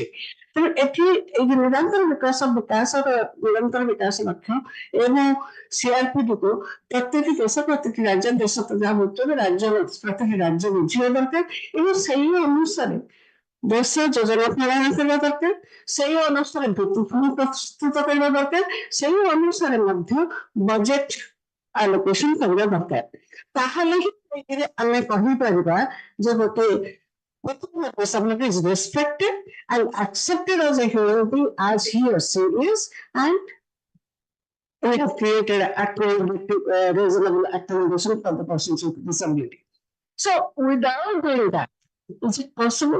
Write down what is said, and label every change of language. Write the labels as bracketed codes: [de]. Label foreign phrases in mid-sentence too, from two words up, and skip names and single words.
[or] ତେଣୁ ଏଠି ଏଇ ନିରନ୍ତର ବିକାଶ ଲକ୍ଷ୍ୟ ଏବଂ ସିଆରପିଡିକୁ ପ୍ରତ୍ୟେକ ଦେଶ ପ୍ରତିଟି ରାଜ୍ୟ ଦେଶ ଯାହା ବୁଝୁଛନ୍ତି ରାଜ୍ୟ ପ୍ରତିଟି ରାଜ୍ୟ ବୁଝିବା ଦରକାର ଏବଂ ସେଇ ଅନୁସାରେ ଦେଶ ଯୋଜନା ପ୍ରଣୟନ କରିବା ଦରକାର, ସେଇ ଅନୁସାରେ ଭିତ୍ତିଭୂମି ପ୍ରସ୍ତୁତ କରିବା ଦରକାର, ସେଇ ଅନୁସାରେ ମଧ୍ୟ [en] budget allocation [or] କରିବା ଦରକାର। ତାହେଲେ ହିଁ ଆମେ କହିପାରିବା ଯେ ଗୋଟେ [en] disability is respected and accepted as a human being as he or she is, and we have created reasonable accommodation for the persons with disability. So without doing that, is it possible?